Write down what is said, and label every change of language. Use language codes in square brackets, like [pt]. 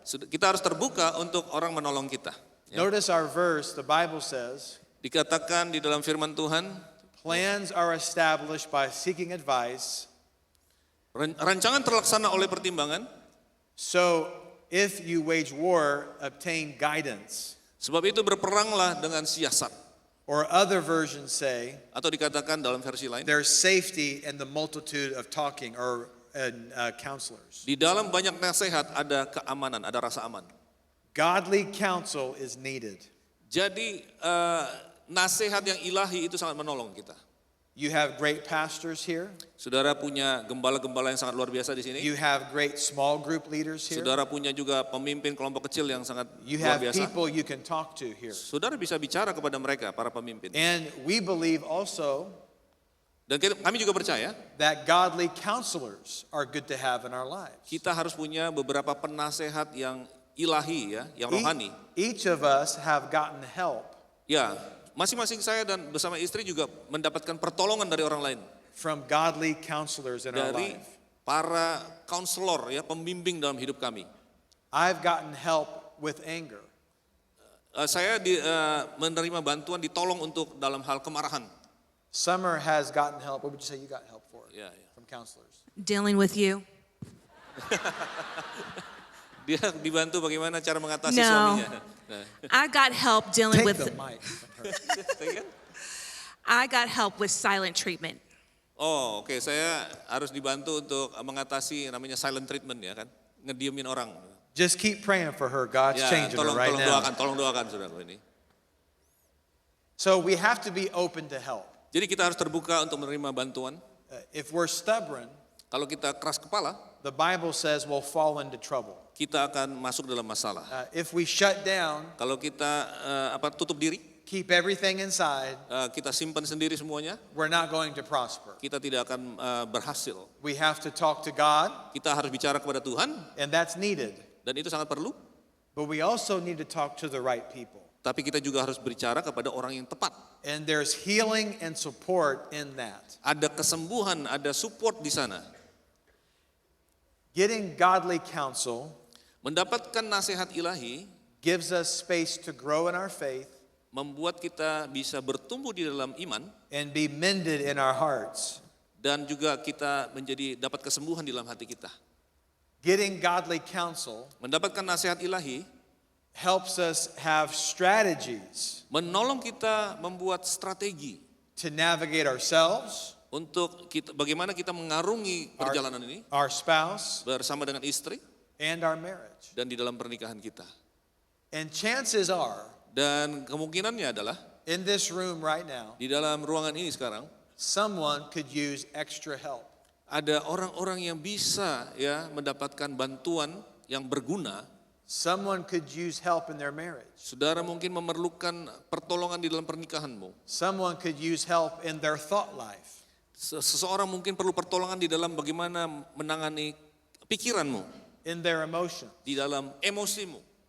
[id] Kita harus terbuka untuk orang menolong kita. Ya. [en] Notice our verse, the Bible says, [id] Dikatakan di dalam firman Tuhan, [en] plans are established by seeking advice. [id] rancangan terlaksana oleh pertimbangan. [en] So if you wage war, obtain guidance. [id] Sebab itu berperanglah dengan siasat. [en] Or other versions say, [id] Atau dikatakan dalam versi lain, [en] there's safety in the multitude of talking or counselors. [id] di dalam banyak nasihat ada keamanan, ada rasa aman. [en] Godly counsel is needed. [id] Jadi nasihat yang ilahi itu sangat menolong kita. [en] You have great pastors here. [id] Saudara punya gembala-gembala yang sangat luar biasa di sini. [en] You have great small group leaders here. [id] Saudara punya juga pemimpin kelompok kecil yang sangat [en] You [id] luar [en] have [id] biasa. [en] people you can talk to here. [id] Saudara bisa bicara kepada mereka, para pemimpin. [en] And we believe also [id] Dan kami juga percaya [en] that godly counselors are good to have in our lives. [id] kita harus punya beberapa penasehat yang ilahi ya, yang rohani. [en] Each of us have gotten help [id] Ya, masing-masing saya dan bersama istri juga mendapatkan pertolongan dari orang lain. [en] from godly counselors in our [id] Dari [en] life. [id] para counselor ya, pembimbing dalam hidup kami. [en] I've gotten help with anger. [id] Saya menerima bantuan, ditolong untuk dalam hal kemarahan. [en] Summer has gotten help. What would you say you got help for [id] Ya, ya. [en] from counselors? Dealing with you. [id] Dia dibantu bagaimana cara mengatasi suaminya. Nah, [en] I got help dealing Take with the mic from her. I got help with silent treatment. [id] Oh, oke, saya harus dibantu untuk mengatasi namanya silent treatment ya kan, ngediemin orang. [en] Just keep praying for her. God's [id] Ya, [en] changing her right now. [id] tolong doakan saudaraku ini. [en] So we have to be open to help. [id] Jadi kita harus terbuka untuk menerima bantuan. [en] If we're stubborn, [id] Kalau kita keras kepala, [en] the Bible says we'll fall into trouble. [id] kita akan masuk dalam masalah. [en] If we shut down, [id] Kalau kita tutup diri, [en] keep everything inside, [id] kita simpan sendiri semuanya, [en] we're not going to prosper. [id] kita tidak akan berhasil. [en] We have to talk to God, [id] Kita harus bicara kepada Tuhan [en] and that's needed. [id] dan itu sangat perlu. [en] But we also need to talk to the right people. [id] Tapi kita juga harus berbicara kepada orang yang tepat. [en] And there's healing and support in that. [id] Ada kesembuhan, ada support di sana. [en] Getting godly counsel [id] Mendapatkan nasihat ilahi [en] gives us space to grow in our faith [id] membuat kita bisa bertumbuh di dalam iman [en] and be mended in our hearts. [id] dan juga kita menjadi dapat kesembuhan di dalam hati kita. [en] Getting godly counsel [id] Mendapatkan nasihat ilahi [en] helps us have strategies [id] menolong kita membuat strategi [en] to navigate ourselves, [id] untuk bagaimana kita mengarungi perjalanan ini [en] our spouse, [id] bersama dengan istri [en] and our marriage. [id] dan di dalam pernikahan kita. [en] And chances are, [id] Dan kemungkinannya adalah [en] in this room right now, [id] di dalam ruangan ini sekarang [en] someone could use extra help. [id] ada orang-orang yang bisa ya mendapatkan bantuan yang berguna. [en] Someone could use help in their marriage. [id] Saudara mungkin memerlukan pertolongan di dalam pernikahanmu. [en] Someone could use help in their thought life. [id] Seseorang mungkin perlu pertolongan di dalam bagaimana menangani pikiranmu, [en] In their emotions [id] di dalam emosimu,